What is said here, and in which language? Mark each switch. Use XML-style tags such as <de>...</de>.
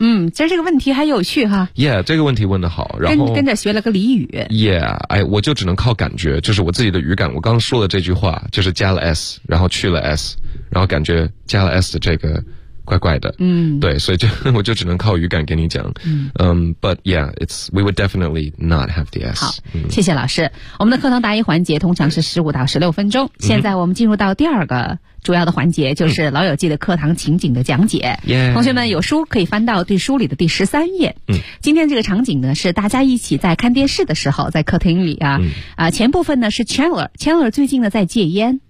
<zh>其实这个问题还有趣哈。 Yeah， 这个问题问得好，然后跟着学了个俚语。 Yeah， 哎，我就只能靠感觉，就是我自己的语感。我刚刚说的这句话，就是加了 s， 然后去了 s， 然后感觉加了 s 的这个怪怪的。对，所以我就只能靠语感跟你讲。</zh> <en>But yeah， we would definitely not have the s。</en> <zh>好，谢谢老师。我们的课堂答疑环节通常是15到16分钟。现在我们进入到第二个。主要的环节就是老友记的课堂情景的讲解、同学们有书可以翻到对书里的第13页、今天这个场景呢是大家一起在看电视的时候在客厅里啊、前部分呢是 Chandler 最近呢在戒烟，</zh>